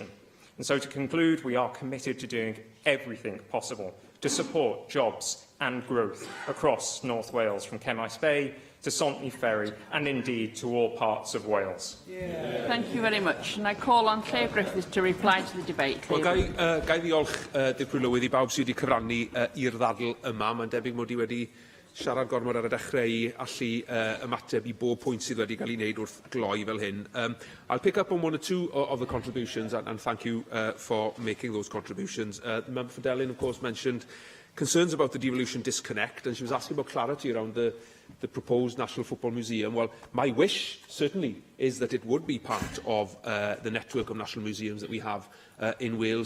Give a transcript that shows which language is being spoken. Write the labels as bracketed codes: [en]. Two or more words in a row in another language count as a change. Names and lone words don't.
[en] And so, to conclude, we are committed to doing everything possible to support jobs and growth across North Wales, from Cemmaes Bay to Saltney Ferry, and indeed to all parts of Wales. Thank you very much. And I call on Claire Griffiths to reply to the debate. [cy] Wel, gai ddiolch Dirprwy Lywydd i bawb sydd wedi cyfrannu i'r ddadl yma. Mae'n debyg mod i wedi siarad gormod ar y dechrau i allu ymateb i bob pwynt sydd wedi cael ei wneud wrth gloi fel hyn. [en] I'll pick up on one or two of the contributions, and thank you for making those contributions. Member for Delyn, of course, mentioned concerns about the devolution disconnect, and she was asking about clarity around the proposed National Football Museum. Well, my wish, certainly, is that it would be part of the network of national museums that we have in Wales.